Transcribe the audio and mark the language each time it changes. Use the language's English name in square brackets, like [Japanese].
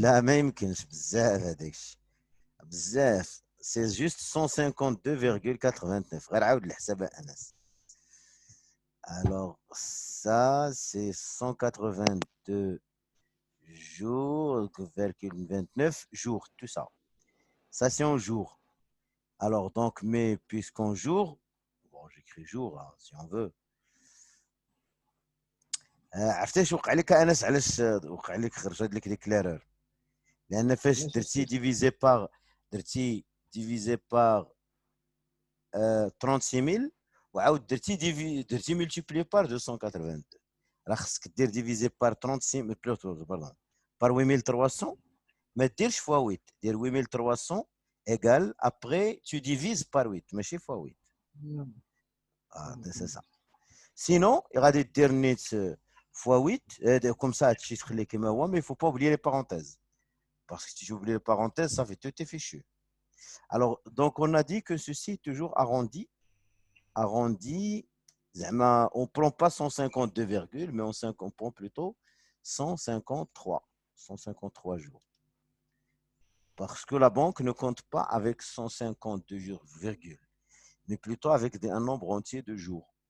[Arabic] لا ما يمكنش بزاف هذاك الشيء بزاف سي جوست 152,89 غير عاود الحساب أنس. [French] Alors, ça, c'est 182 jours, 29 jours, tout ça. Ça, c'est en jour. Alors, donc, mais puisqu'en jour, bon, j'écris jour, hein, si on veut. [Arabic] عرفتي اش وقع لك انس علاش وقع لك خرجت لك ديك ليرور لان فاش درتي ديفيزي بار 36000 وعاود درتي ملتيبلي بار 282 راه خصك دير ديفيزي بار 36 باردون بار 8300 ما ديرش فوا 8 دير 8300 [French] égal après tu divises par 8 [Arabic] ماشي فوا [French] 8 c'est ça sinon [Arabic] غادي دير نيت [French] fois 8 comme ça [Arabic] هادشي تخليه كما هو [French] mais il faut pas oublier les parenthèses parce que si tu oublies les parenthèses ça fait tout est fichu. Alors donc on a dit que ceci est toujours arrondi on ne prend pas 152 virgules, mais on prend plutôt 153 jours. Parce que la banque ne compte pas avec 152 virgules, mais plutôt avec un nombre entier de jours.